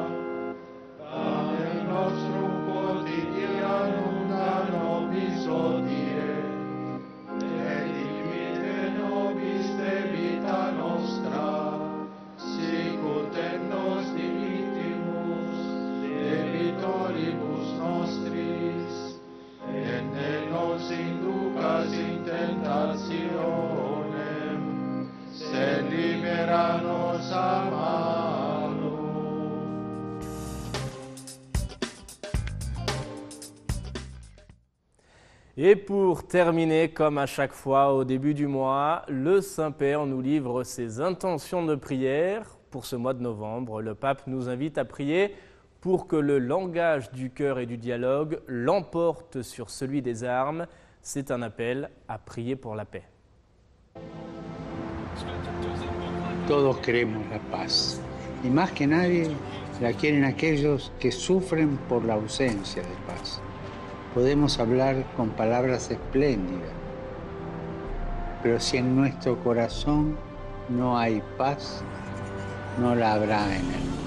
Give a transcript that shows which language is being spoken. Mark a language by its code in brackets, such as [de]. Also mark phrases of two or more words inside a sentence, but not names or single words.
[la] Panem nostrum quotidianum da nobis hodie, et dimitte nobis debita nostra, sicut et nos dimittimus debitoribus nostris, et ne nos inducas in tentationem, sed libera nos a malo. [fr] Et pour terminer, comme à chaque fois au début du mois, le Saint-Père nous livre ses intentions de prière. Pour ce mois de novembre, le pape nous invite à prier pour que le langage du cœur et du dialogue l'emporte sur celui des armes. C'est un appel à prier pour la paix. [es] Todos queremos la paz, y más que nadie la quieren aquellos que sufren por la ausencia de paz. Podemos hablar con palabras espléndidas, pero si en nuestro corazón no hay paz, no la habrá en el mundo.